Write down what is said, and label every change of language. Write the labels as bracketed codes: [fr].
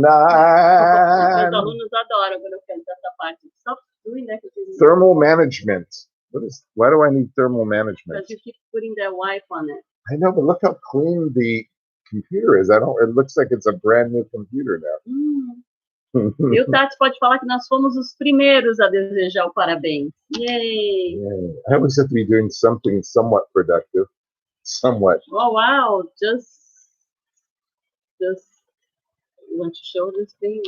[pt] Meus alunos adoram quando eu canto essa parte. [en] Stop doing that. Thermal management. Why do I need thermal management? Because you keep putting that wipe on it. I know, but look how clean the computer is. It looks like it's a brand new computer now. [pt] E o Tati pode falar que nós fomos os primeiros a desejar o parabéns. [en] Yay! Yeah. I always have to be doing something somewhat productive. Somewhat. Oh, wow. Just you want to show this thing?